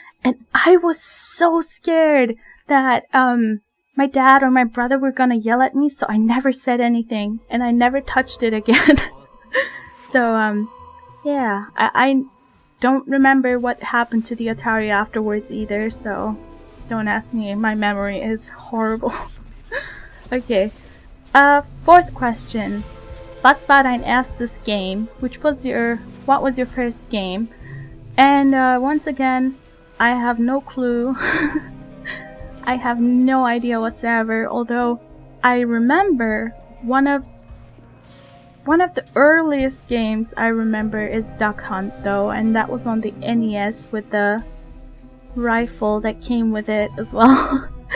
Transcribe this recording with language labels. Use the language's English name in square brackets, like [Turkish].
[English] And I was so scared that my dad or my brother were gonna yell at me, so I never said anything, and I never touched it again. So yeah, I don't remember what happened to the Atari afterwards either, so don't ask me, my memory is horrible. Okay, fourth question. [German] Was war dein erstes game? [English] What was your first game? And once again, I have no clue. I have no idea whatsoever, although I remember one of the earliest games I remember is Duck Hunt though, and that was on the NES with the rifle that came with it as well.